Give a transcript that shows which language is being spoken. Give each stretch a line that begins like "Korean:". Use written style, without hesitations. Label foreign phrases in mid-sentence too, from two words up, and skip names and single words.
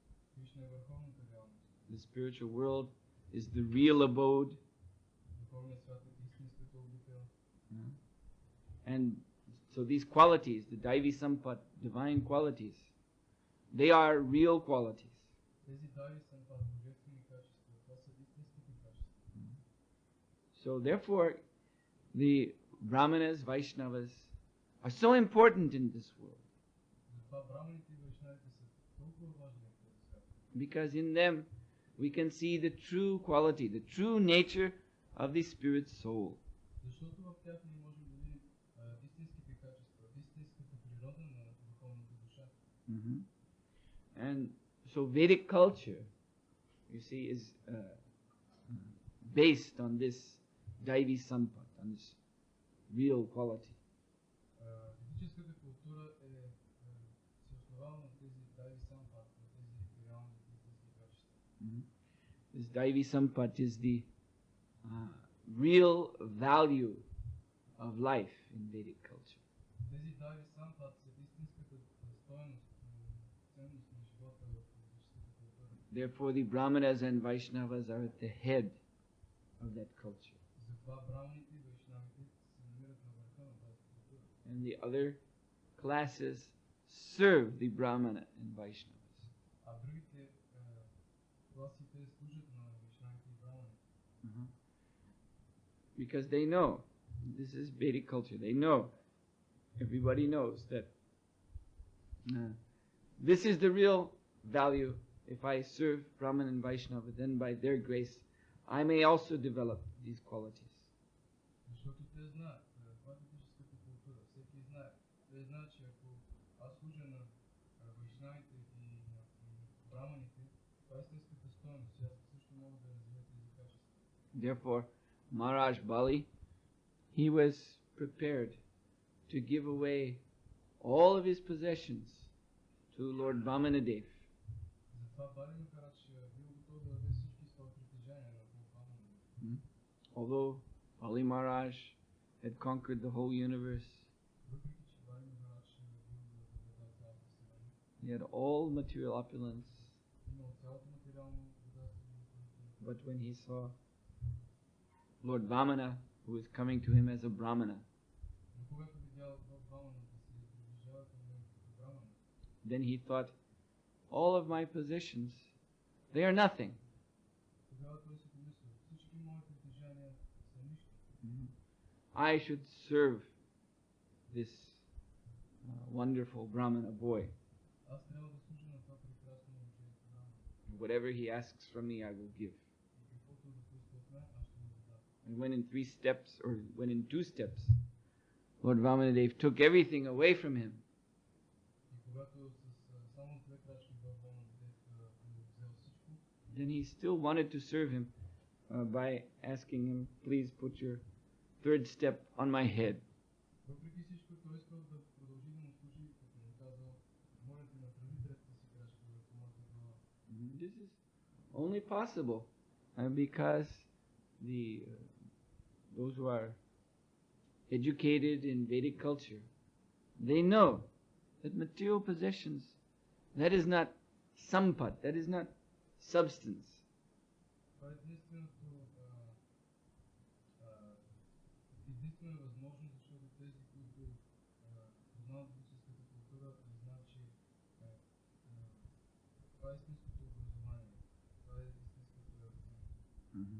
English: The spiritual world is the real abode. And so these qualities, the Daivi Sampat, divine qualities, They are real qualities.
Bulgarian: Тези дайви сампат, божествени качества, това са истинските качества.
English: So therefore, the Brahmanas, Vaishnavas are so important in this world.
Bulgarian: Затова браманите и вайшнавите са толкова важни в този свят.
English: Because in them we can see the true quality, the true nature of the spirit soul.
Bulgarian: Защото в тях ние можем да видим истинските качества, истинската природа на духовната душа.
English: And so Vedic culture, you see, is based on this Daivi Sampat, on this real quality.
Bulgarian: Ведическата култура се основава на тези дайви сампат, на тези реални истински качества.
English: This Daivi Sampat is the real value of life in Vedic culture.
Bulgarian: Тези дайви сампат са истинската стойност, ценност на живота в ведическата култура.
English: Therefore, the Brahmanas and Vaishnavas are at the head of that culture.
Bulgarian: Затова браманите и вайшнавите се намират на върха на тази култура.
English: And the other classes serve the Brahmana and Vaishnavas.
Bulgarian: А другите класите служат на вайшнавите и браманите.
English: Because they know, this is Vedic culture, they know, everybody knows that this is the real value. If I serve Brahman and Vaishnava, then by their grace I may also develop these qualities.
Bulgarian: Защото те знаят, това е ведическата култура, всеки знае. Те знаят, че ако аз служа на вайшнавите и на браманите, това е истинската стойност. Аз също мога да развия тези качества.
English: Therefore, Maharaj Bali, he was prepared to give away all of his possessions to Lord Vamanadev.
Bulgarian: Затова Бали Махарадж бил готов да даде всички свои притежания на Лорд Ваманадев.
English: Although Bali Maharaj had conquered the whole universe,
Bulgarian: Въпреки че Бали Махарадж бил завладял цялата вселена,
English: he had all material opulence,
Bulgarian: имал цялото материално богатство,
English: but when he saw Lord Vamana, who was coming to him as a Brahmana,
Bulgarian: но когато видял Лорд Вамана да се приближава към него като брамана,
English: then he thought, all of my possessions, they are nothing.
Bulgarian: тогава той си помислил, всички мои притежания са нищо.
English: I should serve this wonderful Brahmana boy.
Bulgarian: Аз трябва да служа на това прекрасно момче брамана.
English: Whatever he asks from me, I will give.
Bulgarian: И каквото да поиска от мен, аз ще му дам.
English: And when in 3 steps, or when in 2 steps, Lord Vamanadev took everything away from him,
Bulgarian: И когато с само две крачки Лорд Ваманадев му взел всичко,
English: then he still wanted to serve him by asking him, please put your 3rd step on my head.
Bulgarian: въпреки всичко той искал да продължи да му служи, като му казал, моля те направи третата си крачка върху моята глава.
English: This is only possible because those who are educated in Vedic culture, they know that material possessions, that is not sampat, that is not substance.
Bulgarian: Това е единствена възможност, защото тези, които познават ведическата култура, знаят, че това е истинското образование, това е истинската ценност.